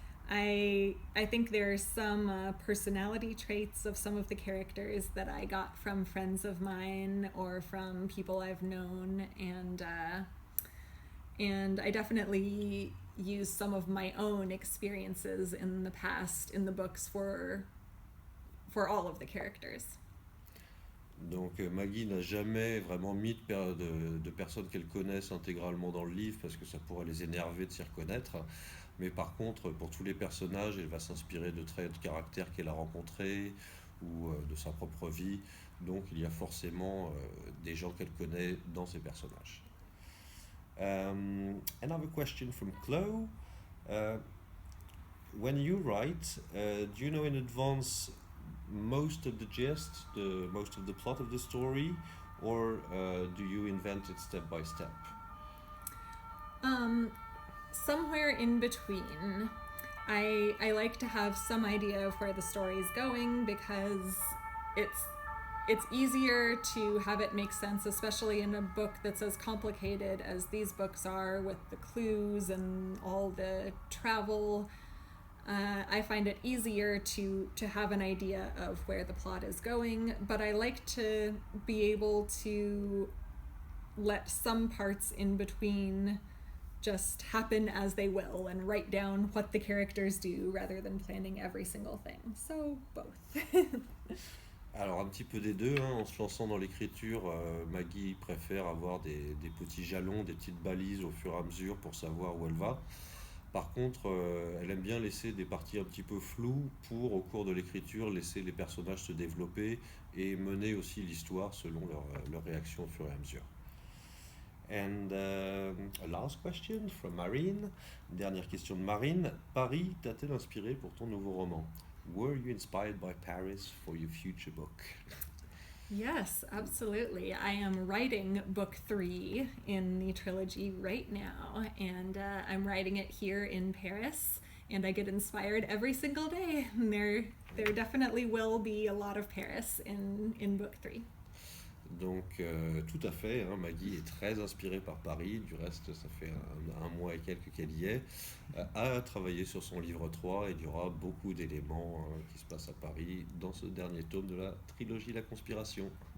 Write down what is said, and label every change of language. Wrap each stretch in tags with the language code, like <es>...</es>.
<en>I think there are some personality traits of some of the characters that I got from friends of mine or from people I've known, and I definitely use some of my own experiences in the past in the books for all of the characters.</en> <fr>Donc Maggie n'a jamais vraiment mis de personnes qu'elle connaisse intégralement dans le livre parce que ça pourrait les énerver de s'y reconnaître. Mais par contre, pour tous les personnages, elle va s'inspirer de traits de caractère qu'elle a rencontrés ou de sa propre vie. Donc il y a forcément des gens qu'elle connaît dans ces personnages.</fr> <en>Another question from Chloe. When you write, do you know in advance most of the gist, most of the plot of the story, or do you invent it step by step? Somewhere in between. I like to have some idea of where the story is going because it's easier to have it make sense, especially in a book that's as complicated as these books are with the clues and all the travel. I find it easier to have an idea of where the plot is going, but I like to be able to let some parts in between just happen as they will and write down what the characters do rather than planning every single thing. So, both.</en> <fr>Alors un petit peu des deux, hein, en se lançant dans l'écriture, Maggie préfère avoir des petits jalons, des petites balises au fur et à mesure pour savoir où elle va. Par contre, elle aime bien laisser des parties un petit peu floues pour, au cours de l'écriture, laisser les personnages se développer et mener aussi l'histoire selon leur réaction au fur et à mesure.</fr> <en>And a last question from Marine.</en> <fr>Dernière question de Marine. Paris t'a-t-elle inspiré pour ton nouveau roman?</fr> <en>Were you inspired by Paris for your future book? Yes, absolutely. I am writing book 3 in the trilogy right now, and I'm writing it here in Paris, and I get inspired every single day. And there definitely will be a lot of Paris in book 3.</en> <fr>Donc tout à fait, hein, Maggie est très inspirée par Paris, du reste ça fait un mois et quelques qu'elle y est, a travaillé sur son livre 3 et il y aura beaucoup d'éléments qui se passent à Paris dans ce dernier tome de la trilogie La Conspiration.</fr>